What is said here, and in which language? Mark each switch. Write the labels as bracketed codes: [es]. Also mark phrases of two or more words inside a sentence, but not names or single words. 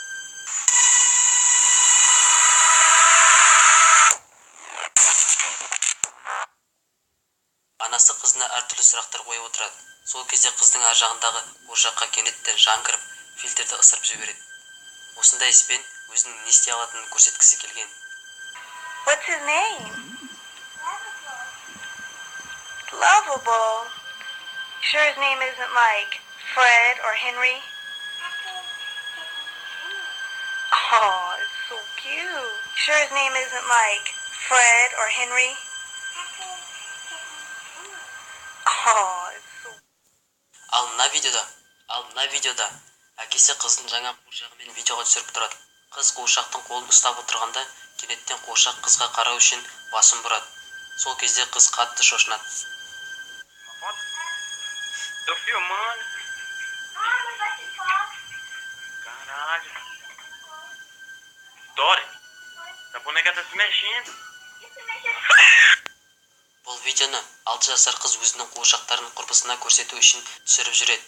[kk] Анасы қызына әртүрлі сұрақтар қойып отырады. Сол кезде қыздың ар жағындағы қуыршаққа кенеттен жан кіріп, фильтрді ысырып жібереді. Осындай іспен өзінің не істей алатынын көрсеткісі келген. [en] What's his name? Lovable. Sure his name isn't like Fred or Henry? Oh, it's so cute. Sure his name isn't like Fred or Henry? Oh, it's so... [kk] Ал мына видеода әкесі қыздың жаңа қуыршағымен видеоға түсіріп тұрады. Қыз қуыршақтың қолын ұстап отырғанда, кенеттен қуыршақ қызға қарау үшін басын бұрады. Сол кезде қыз қатты шошынады. [pt] Tô filmando. Caralho. Dori, a boneca tá se mexendo. [kk] Бұл видеоны 6 жасар қыз өзінің қуыршақтарын құрбысына көрсету үшін түсіріп жүреді.